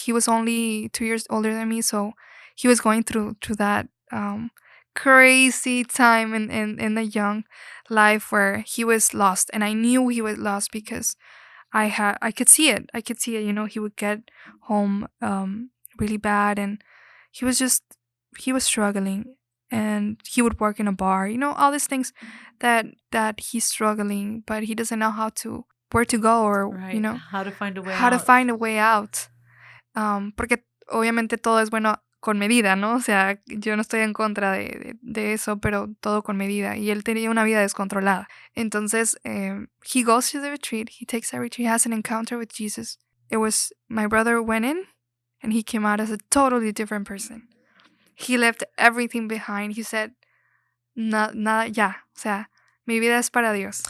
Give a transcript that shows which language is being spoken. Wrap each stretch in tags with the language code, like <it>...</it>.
<en>He was only 2 years older than me, so he was going through that crazy time in the young life where he was lost, and I knew he was lost because I could see it. I could see it. He would get home really bad, and he was just he was struggling, and he would work in a bar. All these things that he's struggling, but he doesn't know where to go, or Right. How to find a way how to out. find a way out.</en> <es>Porque obviamente todo es bueno con medida, ¿no? O sea, yo no estoy en contra de eso, pero todo con medida. Y él tenía una vida descontrolada.</es> <en>Entonces, he goes to the retreat. He takes that retreat. He has an encounter with Jesus. My brother went in, and he came out as a totally different person. He left everything behind. He said,</en> <es>nada, ya. O sea, mi vida es para Dios.</es>